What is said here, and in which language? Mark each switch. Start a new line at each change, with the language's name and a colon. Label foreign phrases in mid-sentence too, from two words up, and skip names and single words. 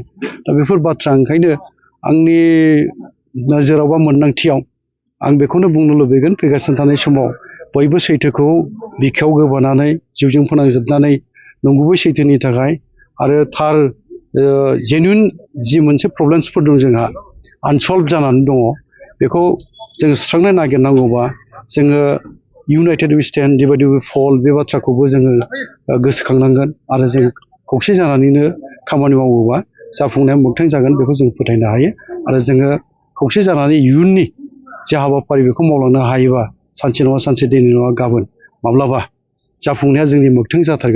Bodo: दा बेफोर बाथ्रा ओंखायनो आंनि नोजोराव बा मोन्दांथियाव आं बेखौनो बुंनो लुबैगोन, फैगासिनो थानाय समाव बयबो सैथोखौ बिखायाव गोबानानै जिउजों फोनांजोबनानै नंगुबै सैथोनि थाखाय आरो थार जेनुइन जि मोनसे प्रब्लेम्सफोर दं जोंहा आनसल्भ जानानै दङ, बेखौ जों सुस्रांनो नागिरनांगौबा जोङो
English: united we stand divided we fall
Bodo: बे बाथ्राखौबो जोङो गोसोखांनांगोन। आरो जों खौसे जानानैनो खामानि मावोबा जाफुंनाया मोगथां जागोन, बेखौ जों फोथायनो हायो। आरो जोङो खौसे जानानै इयुननि जे हाबाफारि बेखौ मावलांनो हायोबा सानसे नङा सानसे, दिनै नङा गाबोन माब्लाबा जाफुंनाया जोंनि मोगथां जाथारगोन।